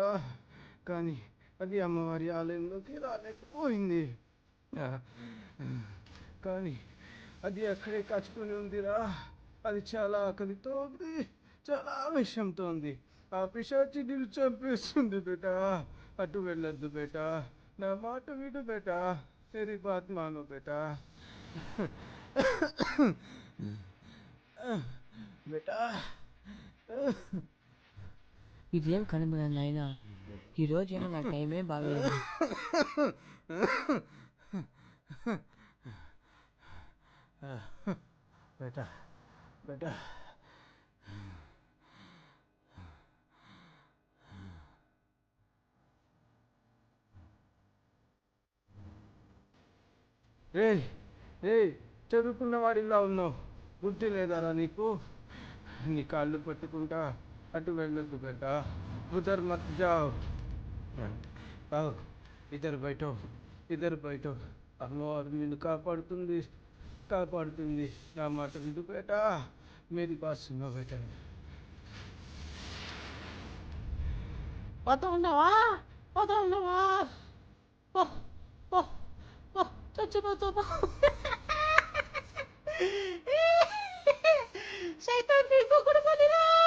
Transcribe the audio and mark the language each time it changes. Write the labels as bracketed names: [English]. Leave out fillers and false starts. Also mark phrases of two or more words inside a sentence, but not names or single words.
[Telugu] కానీ అది అమ్మవారి ఆలయంలోకి రాలేకపోయింది. ఆ, కానీ అది అక్కడే కాచుకొని ఉందిరా. అది చాలా ఆకలితో ఉంది, చాలా విషంతో ఉంది. ఆ పిశాచి నిన్ను చంపేస్తుంది బేటా. అటు వెళ్ళొద్దు బేటా, నా మాట విడు బేటా. [Hindi] तेरी बात मानो बेटा. बेटा. [Telugu] ఇదేం కనిపించదు నాయనా, ఈరోజు ఏమో నా టైమే బాగలేదు. [Hindi] बेटा बेटा [Telugu] రే రే చదువుకున్న వాడిలా ఉన్నావు, బుద్ధి లేదారా నీకు? నీ కాళ్ళు పట్టుకుంటా అటు వెళ్ళొద్దు బేటా. [Hindi] उधर मत जाओ. आओ इधर बैठो, इधर बैठो. [Telugu] అమ్మవారు నిన్ను కాపాడుతుంది, కాపాడుతుంది. నా మాట విడు బేటా. [Hindi] मेरी बात सुनो बेटा. [Telugu] పోతున్నావా? పోతున్నావా? పో పో పో, చచ్చిపోతావా? సైతాన్ నీ పొగడు పనిరా.